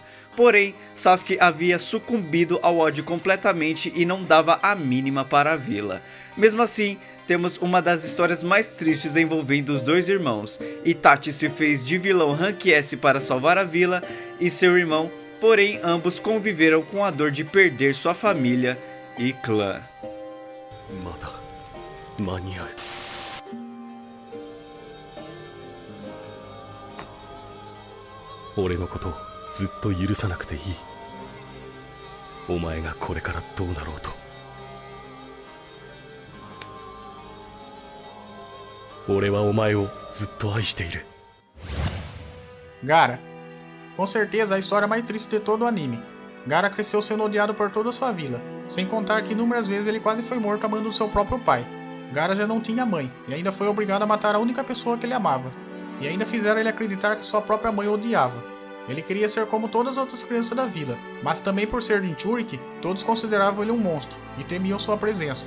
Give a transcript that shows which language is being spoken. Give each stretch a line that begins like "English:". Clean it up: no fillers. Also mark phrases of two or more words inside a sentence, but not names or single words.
Portuguese: Porém, Sasuke havia sucumbido ao ódio completamente e não dava a mínima para a vila. Mesmo assim, temos uma das histórias mais tristes envolvendo os dois irmãos. Itachi se fez de vilão Rank S para salvar a vila e seu irmão, porém ambos conviveram com a dor de perder sua família e clã.
Japanese: まだ間に合う。俺のことをずっと許さなくていい。お前がこれからどうなろうと。俺はお前をずっと愛している。
Portuguese: Gaara. Com certeza a história mais triste de todo o anime. Gaara cresceu sendo odiado por toda a sua vila, sem contar que inúmeras vezes ele quase foi morto a mando do seu próprio pai. Gaara já não tinha mãe, e ainda foi obrigado a matar a única pessoa que ele amava. E ainda fizeram ele acreditar que sua própria mãe o odiava. Ele queria ser como todas as outras crianças da vila, mas também por ser Jinchuriki, todos consideravam ele um monstro, e temiam sua presença.